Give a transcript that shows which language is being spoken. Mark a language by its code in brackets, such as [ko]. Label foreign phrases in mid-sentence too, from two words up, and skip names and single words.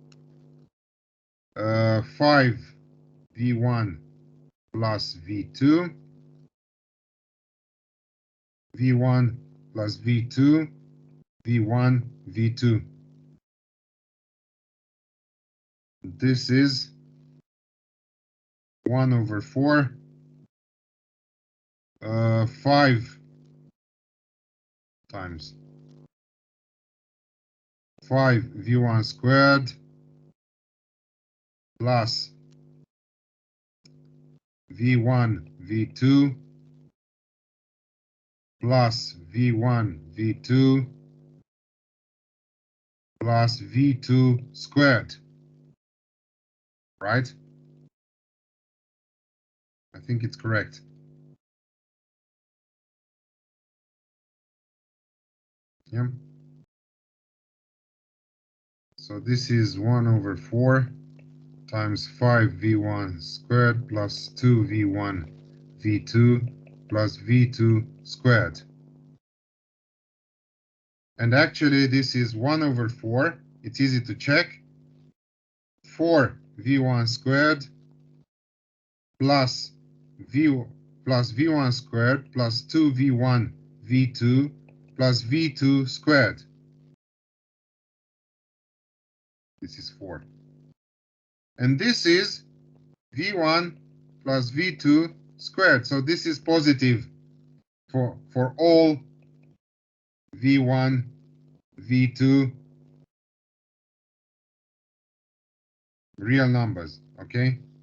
[en] 5 V1 plus V2, V1 plus V2, V1, V2. This is 1/4, 5 times 5 V1 squared plus V1, V2 plus V1, V2 plus V2 squared, right? I think it's correct. Yeah. So this is 1/4 times 5 V1 squared plus 2 V1 V2 plus V2 squared. And actually this is 1/4. It's easy to check. 4 V1 squared plus V1 squared plus 2 V1 V2 plus V2 squared. This is 4. And this is V1 plus V2 squared. So this is positive for all V1, V2 real numbers, okay?